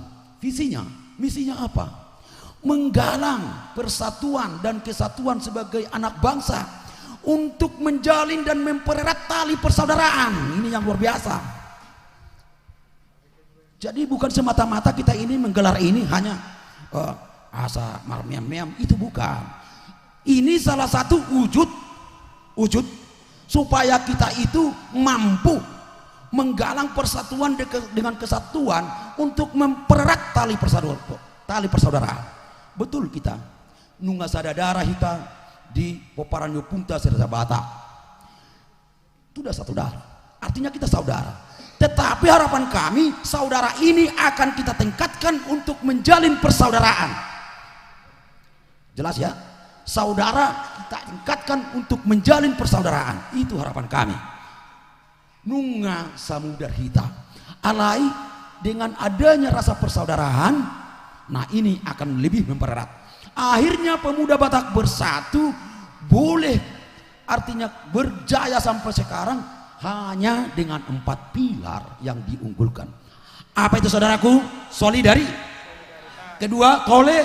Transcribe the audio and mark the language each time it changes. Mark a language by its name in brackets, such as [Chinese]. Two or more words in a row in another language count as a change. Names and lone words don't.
[Indonesian] Misinya apa? Menggalang persatuan dan kesatuan sebagai anak bangsa untuk menjalin dan mempererat tali persaudaraan. Ini yang luar biasa. Jadi bukan semata-mata kita ini menggelar ini hanya [Batak Toba] asa marmiam-miam, [Indonesian] itu bukan. Ini salah satu wujud supaya kita itu mampu menggalang persatuan dengan kesatuan untuk mempererat tali persaudaraan. Betul kita [Batak Toba] nunga sadadara [Indonesian] kita di Poparanyo Punta Serta Batak. Itu sudah satu darah. Artinya kita saudara. Tetapi harapan kami saudara ini akan kita tingkatkan untuk menjalin persaudaraan. Jelas ya? Saudara kita tingkatkan untuk menjalin persaudaraan. Itu harapan kami. [Batak Toba] nunga samudar hita. [Indonesian] Alai dengan adanya rasa persaudaraan, nah ini akan lebih mempererat. Akhirnya pemuda Batak Bersatu boleh, artinya berjaya sampai sekarang hanya dengan 4 pilar yang diunggulkan. Apa itu saudaraku? Solidari. Kedua, tole.